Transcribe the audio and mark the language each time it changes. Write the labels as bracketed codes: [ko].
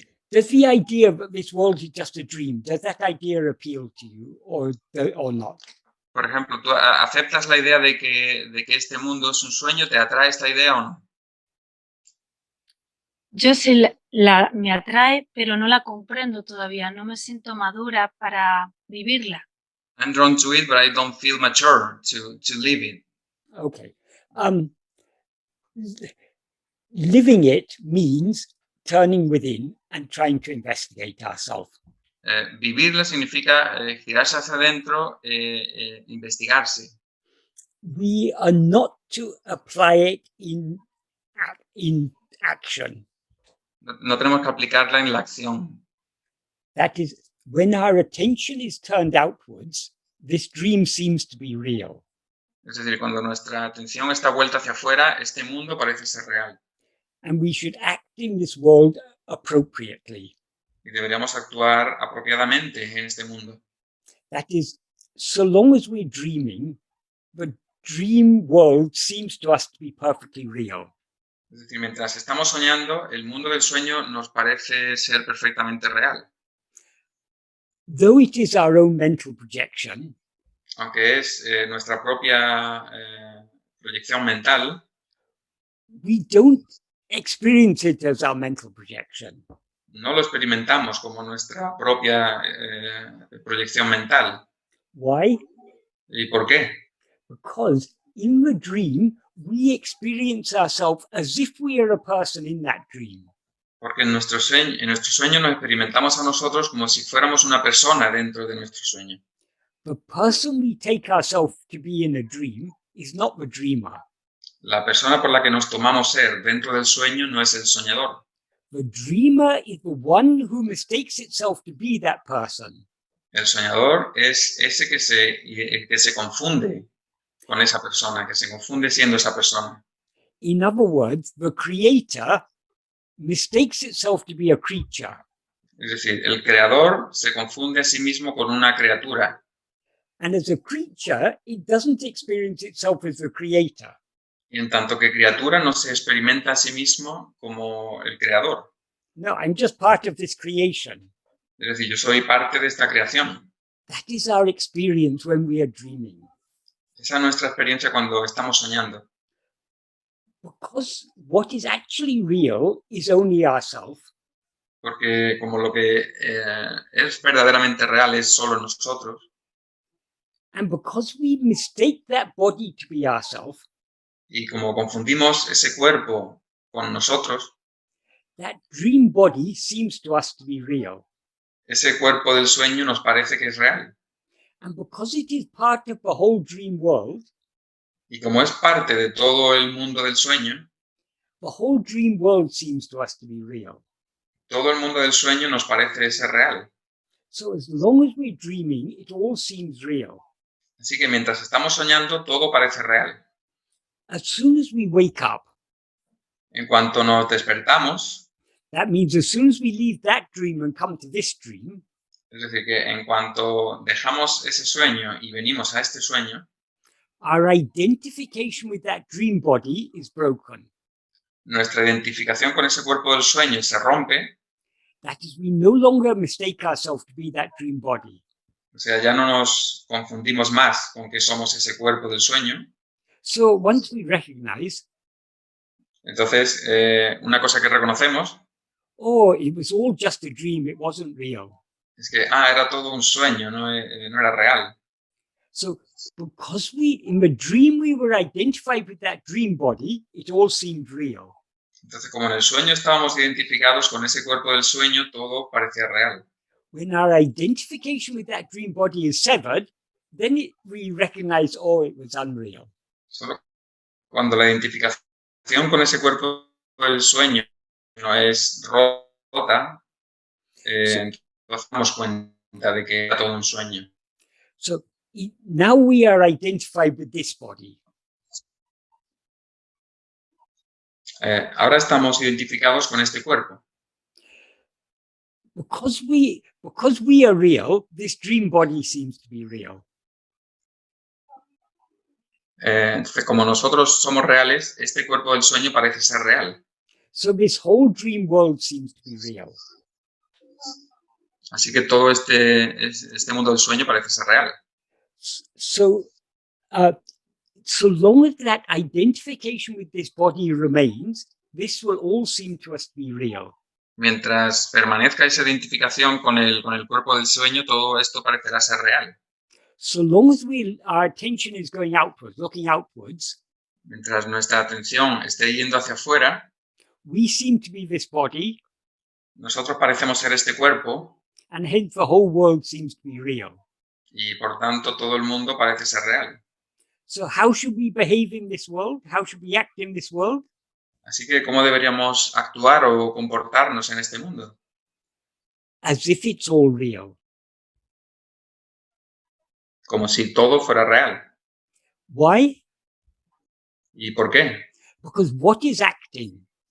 [en] Does the idea that this world is just a dream, does that idea appeal to you or not? [es] Por ejemplo, ¿tú aceptas la idea de que este mundo es un sueño? ¿Te atrae esta idea o no? Yo sí me atrae, pero no la comprendo todavía. No me siento madura para vivirla. [en] I'm drawn to it, but I don't feel mature to live it. Okay. Living it means turning within and trying to investigate ourselves. [es] Vivirla significa girarse hacia adentro, investigarse. [en] We are not to apply it in action. [es] No tenemos que aplicarla en la acción. [en] That is, when our attention is turned outwards, this dream seems to be real. [es] Es decir, cuando nuestra atención está vuelta hacia afuera, este mundo parece ser real. [en] And we should act in this world appropriately. [es] Y deberíamos actuar apropiadamente en este mundo. [en] That is, so long as we're dreaming, the dream world seems to us to be perfectly real. [es] Es decir, mientras estamos soñando, el mundo del sueño nos parece ser perfectamente real. [en] Though it is our own mental projection, [es] aunque es nuestra propia proyección mental, [en] we don't experience it as our mental projection. [es] no lo experimentamos como nuestra propia proyección mental. [en] Why? [es] ¿Y por qué? [en] Because in the dream, we experience ourselves as if we are a person in that dream. [es] Porque en nuestro sueño nos experimentamos a nosotros como si fuéramos una persona dentro de nuestro sueño. [en] The person we take ourselves to be in a dream is not the dreamer. [es] La persona por la que nos tomamos ser dentro del sueño no es el soñador. [en] The dreamer is the one who mistakes itself to be that person. [es] El soñador es ese que se confunde con esa persona, que se confunde siendo esa persona. [en] In other words, the creator mistakes itself to be a creature. [es] Es decir, el creador se confunde a sí mismo con una criatura. [en] And as a creature, it doesn't experience itself as the creator. [es] Y en tanto que criatura no se experimenta a sí mismo como el creador. [en] No, I'm just part of this creation. [es] Es decir, yo soy parte de esta creación. [en] That is our experience when we are dreaming. [es] Esa es nuestra experiencia cuando estamos soñando. [en] Because what is actually real is only ourself. [es] Porque como lo que es verdaderamente real es solo nosotros. [en] And because we mistake that body to be ourself, [es] Y como confundimos ese cuerpo con nosotros, [en] that dream body seems to us to be real. [es] ese cuerpo del sueño nos parece que es real. [en] And because it is part of the whole dream world, [es] Y como es parte de todo el mundo del sueño, [en] the whole dream world seems to us to be real. [es] todo el mundo del sueño nos parece ser real. [en] So as long as we're dreaming, it all seems real. [es] Así que mientras estamos soñando, todo parece real. [en] As soon as we wake up, [es] En cuanto nos despertamos, [en] that means as soon as we leave that dream and come to this dream, [es] es decir, que en cuanto dejamos ese sueño y venimos a este sueño, [en] our identification with that dream body is broken. [es] nuestra identificación con ese cuerpo del sueño se rompe. [en] That is, we no longer mistake ourselves to be that dream body. [es] O sea, ya no nos confundimos más con que somos ese cuerpo del sueño. [en] So once we recognize, [es] Entonces, una cosa que reconocemos [en] oh, it was all just a dream, it wasn't real. [es] es que, era todo un sueño, no era real. [en] So because in the dream we were identified with that dream body, it all seemed real. [es] Entonces, como en el sueño estábamos identificados con ese cuerpo del sueño, todo parecía real. [en] When our identification with that dream body is severed, then we recognize, oh, it was unreal. [es] Solo cuando la identificación con ese cuerpo del sueño no es rota, entonces nos damos cuenta de que era todo un sueño. [en] So now we are identified with this body. [es] Ahora estamos identificados con este cuerpo. [en] Because we are real, this dream body seems to be real. [es] Entonces, como nosotros somos reales, este cuerpo del sueño parece ser real. [en] So this whole dream world seems to be real. [es] Así que todo este mundo del sueño parece ser real. [en] So, so long as that identification with this body remains, this will all seem to us to be real. [es] Mientras permanezca esa identificación con el cuerpo del sueño, todo esto parecerá ser real. [en] So long as our attention is going outwards, looking outwards, [es] Mientras nuestra atención esté yendo hacia afuera, [en] we seem to be this body, [es] nosotros parecemos ser este cuerpo [en] and hence the whole world seems to be real. [es] y por tanto todo el mundo parece ser real. [en] So how should we behave in this world? How should we act in this world? [es] Así que, ¿cómo deberíamos actuar o comportarnos en este mundo? [en] As if it's all real. [es] Como si todo fuera real. [en] Why? [es] ¿Y por qué? [en] Because what is acting?